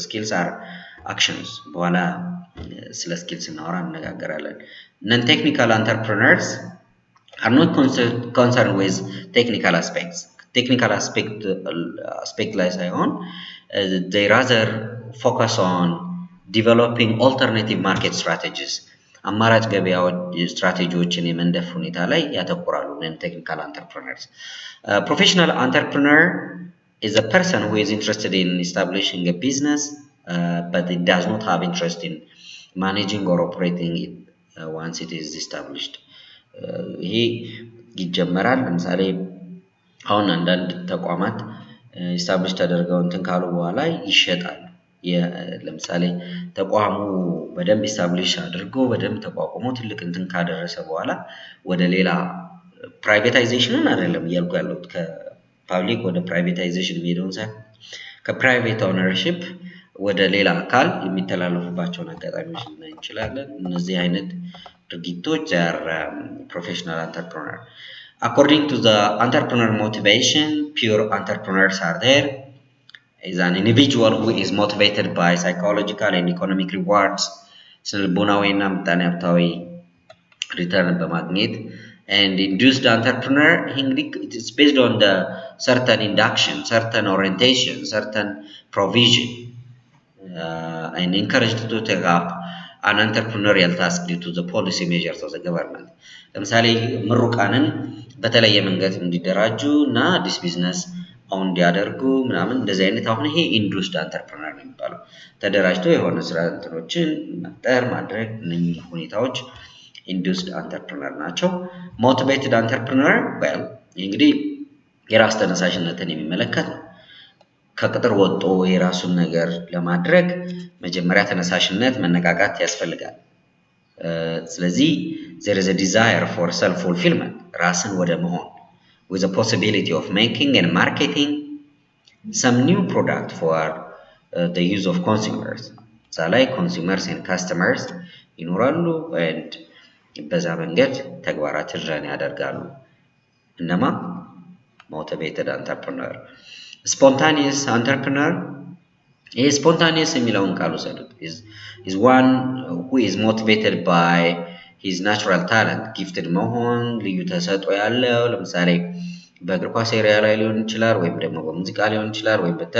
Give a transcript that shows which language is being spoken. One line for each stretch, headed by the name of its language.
English: skills are actions
Amharic: በኋላ ስለ skills እናወራ እንነጋገራለን።
English: non-technical entrepreneurs are not concerned with technical aspects. technical aspect
Amharic: ላይ ሳይሆን
English: they rather focus on developing alternative market strategies.
Amharic: አማራጭ ገበያዎች ስትራቴጂዎችን የመንደፍ ሁኔታ ላይ ያተኩራሉ
English: non-technical entrepreneurs. professional entrepreneur is a person who is interested in establishing a business, but it does not have interest in managing or operating it once it is established.
Amharic: ይሄ ይጀመራል። ለምሳሌ አሁን አንዳንድ ተቋማት ኢስታብሊሽ ተደርገው እንትን ካሉ በኋላ ይሸጣሉ። ለምሳሌ ተቋሙ በደንብ ኢስታብሊሽ አድርጎ በደንብ ተቋቁሞ ትልቅ እንትን ካደረሰ በኋላ ወደ ሌላ ፕራይቬታይዜሽንን አይደለም እያልኩ ያለሁት ከፓብሊክ ወደ ፕራይቬታይዜሽን የሚሄደውን ሳይሆን ከፕራይቬት ኦነርሺፕ ወደ ሌላ አካል የሚተላለፉባቸውን አጋጣሚዎች ልናይ እንችላለን። እነዚህ አይነት ድርጊቶች
English: are professional entrepreneur. According to the entrepreneur motivation, pure entrepreneurs are there. Is an individual who is motivated by psychological and economic rewards,
Amharic: ስነልቦናዊና ምጣኔ ሀብታዊ ሪተርን በማግኘት
English: and induced entrepreneur, it is based on the certain induction, certain orientation, certain provision, and encouraged to take up an entrepreneurial task due to the policy measures of the government.
Amharic: ለምሳሌ ምሩቃንን በተለየ መንገድ እንዲደራጁ እና አዲስ ቢዝነስ አሁን እንዲያደርጉ ምናምን እንደዚህ አይነት አሁን ይሄ ኢንዱስድ አንተርፕረነር ነው የሚባለው። ተደራጅቶ የሆነ ስራ እንትኖችን መፍጠር ማድረግ እነኚህ ሁኔታዎች ኢንዱስድ አንተርፕረነር ናቸው። ሞቲቬትድ አንተርፕረነር well እንግዲህ የራስ ተነሳሽነትን የሚመለከት ነው። ከቅጥር ወጥቶ የራሱን ነገር ለማድረግ መጀመሪያ ተነሳሽነት መነቃቃት ያስፈልጋል። ስለዚህ
English: there is a desire for self fulfillment,
Amharic: ራስን ወደ መሆን
English: with the possibility of making and marketing some new product for the use of consumers. so like consumers and customers
Amharic: ይኖራሉ
English: and
Amharic: በዛ መንገድ ተግባራትን ረን ያደርጋሉ። እነማ
English: motivated entrepreneur. spontaneous entrepreneur,
Amharic: ይሄ spontaneous የሚለውን ቃል ወሰዱት
English: is one who is motivated by his natural talent, gifted
Amharic: መሆን ልዩ ተሰጥኦ ያለው ለምሳሌ በእግር ኳስ ኤሪያ ላይ ሊሆን ይችላል ወይም ደግሞ በሙዚቃ ሊሆን ይችላል ወይም